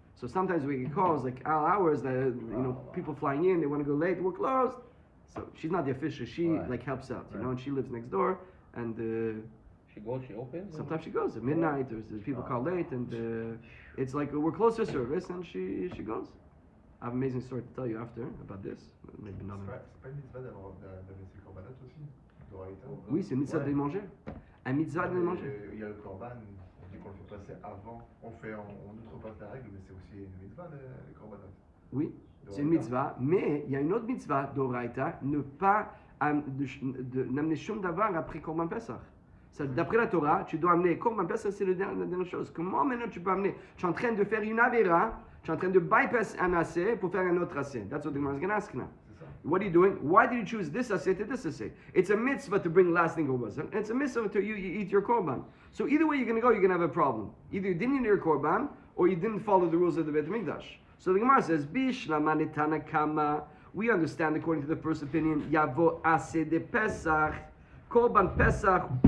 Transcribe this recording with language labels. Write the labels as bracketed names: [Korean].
[English] So sometimes we get calls like all hours that people flying in. They want to go late. We're closed. So she's not the official. She like helps out, and she lives next door. And she goes. She opens. sometimes she goes at midnight. There's people call late, and it's like we're close to service, and she goes. I have an amazing story to tell you after about this. Maybe not. [French] C'est pas une mitzvah d'avoir ses corbanotes aussi, d'oraïta? Oui, c'est une mitzvah de les manger. Un mitzvah de les manger. Il y a le korban, on dit qu'on le fait passer avant, on outrepasse la règle, mais c'est aussi une mitzvah les corbanotes. Oui, c'est une mitzvah, mais il y a une autre mitzvah d'oraïta, ne pas n'amener shum davar après korban pesach. D'après la Torah, tu dois amener korban pesach, c'est la dernière chose. Comment maintenant tu peux amener? Tu es en train de faire une avera. Tu es en train de bypass un assay pour faire un autre assay. [English] That's what the Gemara is going to ask now. What are you doing? Why did you choose this assay to this assay? It's a mitzvah to bring lasting korban. And it's a mitzvah to you eat your korban. So either way you're going to go, you're going to have a problem. Either you didn't eat your korban, or you didn't follow the rules of the Beit HaMikdash. So the Gemara says, [Aramaic] Bishlama netana kama. [English] We understand according to the first opinion, Yavo assay de Pesach, korban Pesach.